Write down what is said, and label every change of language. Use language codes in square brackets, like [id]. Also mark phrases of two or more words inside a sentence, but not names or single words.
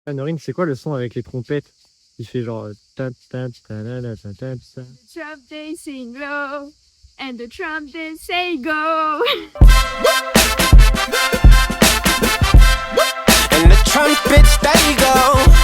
[fr] Ah, Norine, c'est quoi le son avec les trompettes? Il fait genre ta ta ta la la ta ta ta. [en] The Trump they sing low, and the Trump they say go. And the trumpets they go.